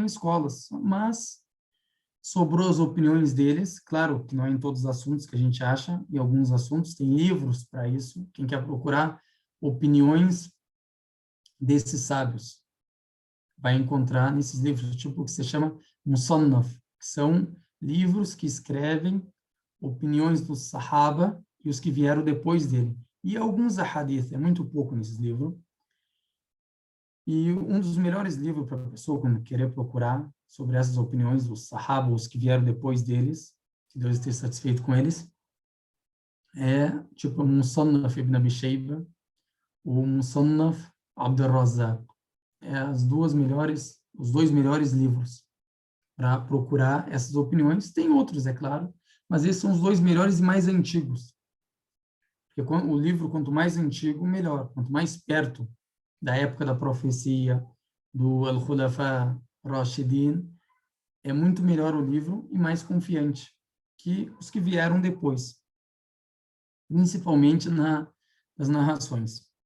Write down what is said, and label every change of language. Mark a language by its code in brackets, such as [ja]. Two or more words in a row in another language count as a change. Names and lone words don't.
[pt] escolas, mas sobrou as opiniões deles, claro que não é em todos os assuntos que a gente acha, em alguns assuntos tem livros para isso, quem quer procurar opiniões desses sábios vai encontrar nesses livros, tipo o que se chama Musannaf, que são livros que escrevem opiniões dos Sahaba e os que vieram depois dele. E alguns ahadith, é muito pouco nesses livros. E um dos melhores livros para a pessoa quando querer procurar sobre essas opiniões dos Sahaba, os que vieram depois deles, que Deus esteja satisfeito com eles, é tipo Musannaf ibn Abi Shayba, o Musannaf Abd al-Razzaq. Os dois melhores livros para procurar essas opiniões. Tem outros, é claro, mas esses são os 2 melhores e mais antigos. Porque o livro, quanto mais antigo, melhor. Quanto mais perto da época da profecia, do Al-Khulafa Rashidin, é muito melhor o livro e mais confiante que os que vieram depois, principalmente nas narrações.